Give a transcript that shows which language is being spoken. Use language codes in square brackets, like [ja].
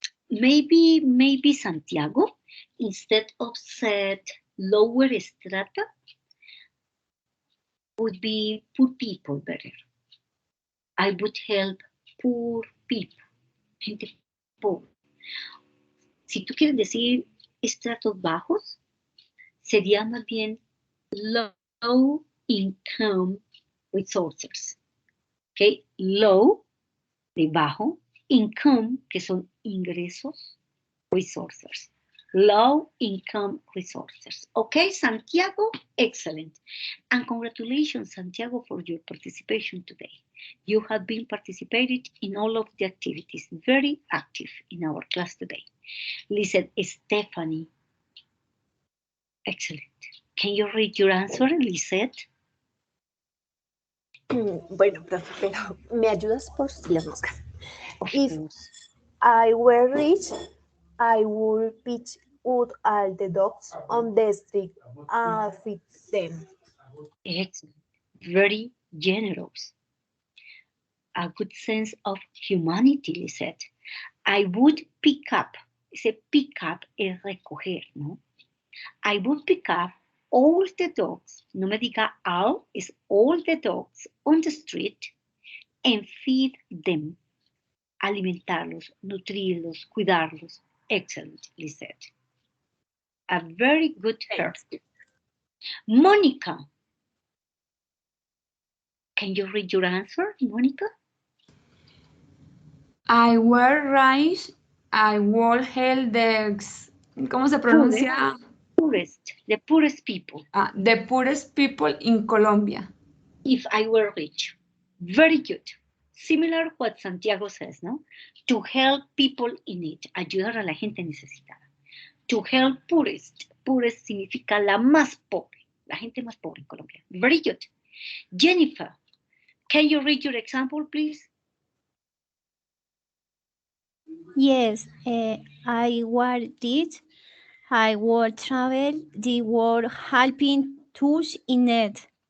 [en] Maybe Santiago, instead of said lower strata, would be poor people better. I would help poor people, [es] gente pobre. Si tú quieres decir estratos bajos, sería más bien [en] low income resources. [es] ¿Ok? Low, de bajo, income, que son ingresos, resources. [en] Low income resources. Okay, Santiago, excellent. And congratulations, Santiago, for your participation today. You have been participated in all of the activities, very active in our class today. Listen, Stephanie, excellent. Can you read your answer, Lisette? [es] Bueno, profe, pero ¿me ayudas por si las moscas? [en] If I were rich, I would pitch wood all the dogs on the street and feed them. Excellent. Very generous. A good sense of humanity, Lisette. I would pick up. [es] Ese pick up es recoger, ¿no? [en] I would pick up all the dogs, [es] no me diga [en] all, es all the dogs on the street and feed them. [es] Alimentarlos, nutrirlos, cuidarlos. [en] Excellent, Lisette. A very good her. Monica. Can you read your answer, Monica? I were rich, I would help [es] ¿cómo se pronuncia? [en] Poorest, the poorest people. The poorest people in Colombia. If I were rich. Very good. Similar what Santiago says, ¿no? To help people in need. [es] Ayudar a la gente necesitada. [en] To help poorest. [es] Poorest significa la más pobre. La gente más pobre en Colombia. [en] Very good. Jennifer, can you read your example, please? Yes, I would did. I would travel the world helping those in need.